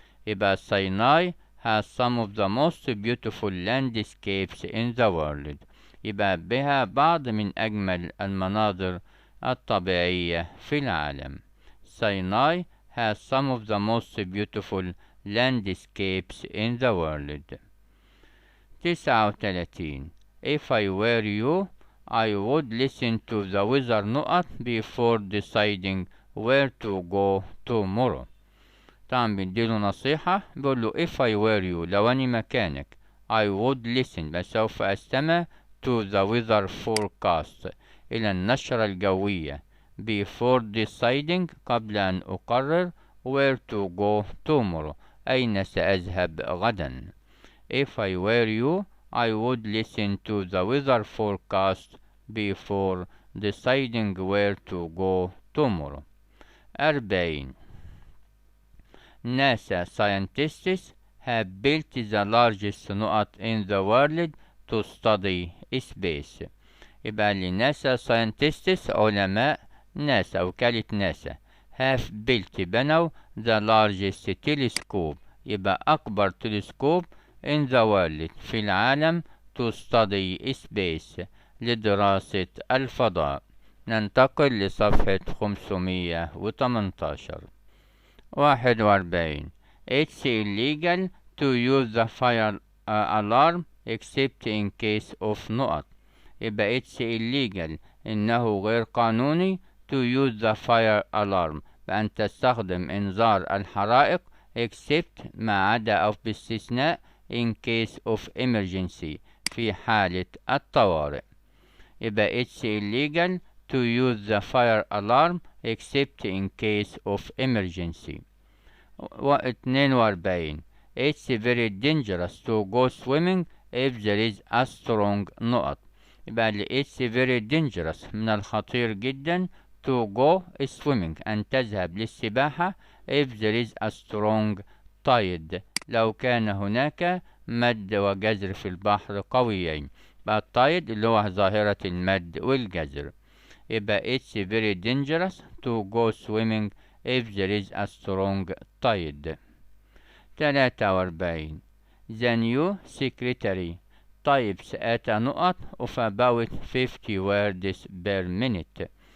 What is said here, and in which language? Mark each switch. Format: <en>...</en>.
<ar>يبقى</ar> <en>Sinai has some of the most beautiful landscapes in the world.</en> <ar>يبقى بها بعض من أجمل المناظر الطبيعية في العالم.</ar> <en>Sinai has some of the most beautiful landscapes in the world. 39. If I were you, I would listen to the weather</en> <ar>نقط</ar> <en>before deciding where to go tomorrow.</en> <ar>طبعا بيديله نصيحة بيقوله</ar> <en>if I were you</en> <ar>لو أني مكانك</ar> <en>I would listen</en> <ar>بس سوف أستمع</ar> <en>to the weather forecast</en> <ar>إلى النشرة الجوية</ar> <en>before deciding</en> <ar>قبل أن أقرر</ar> <en>where to go tomorrow</en> <ar>أين سأذهب غدا.</ar> <en>If I were you I would listen to the weather forecast before deciding where to go tomorrow. 40. NASA scientists have built the largest</en> <ar>نقط</ar> <en>in the world to study space.</en> <ar>يبقى لناسا</ar> <en>scientists</en> <ar>علماء ناسا وكالة ناسا</ar> <en>have built</en> <ar>بنوا</ar> <en>the largest telescope</en> <ar>يبقى أكبر تلسكوب</ar> <en>in the world</en> <ar>في العالم</ar> <en>to study space</en> <ar>لدراسة الفضاء. ننتقل لصفحة 518.</ar> <en>41. It's illegal to use the fire alarm except in case of</en> <ar>نقط. يبقى</ar> <en>it's illegal</en> <ar>إنه غير قانوني</ar> <en>to use the fire alarm</en> <ar>بأن تستخدم إنذار الحرائق</ar> <en>except</en> <ar>ما عدا أو باستثناء</ar> <en>in case of emergency</en> <ar>في حالة الطوارئ. يبقى</ar> <en>it's illegal to use the fire alarm except in case of emergency. 42. It's very dangerous to go swimming if there is a strong</en> <ar>نقط. يبقى</ar> <en>it's very dangerous</en> <ar>من الخطير جدا</ar> <en>to go swimming</en> <ar>أن تذهب للسباحة</ar> <en>if there is a strong tide</en> <ar>لو كان هناك مد وجزر في البحر قويين. يبقى التايد اللي هو ظاهرة المد والجزر. يبقى</ar> <en>it's very dangerous to go swimming if there is a strong tide. 43. The new secretary types at a</en> <ar>نقط</ar> <en>of about 50 words per minute.</en>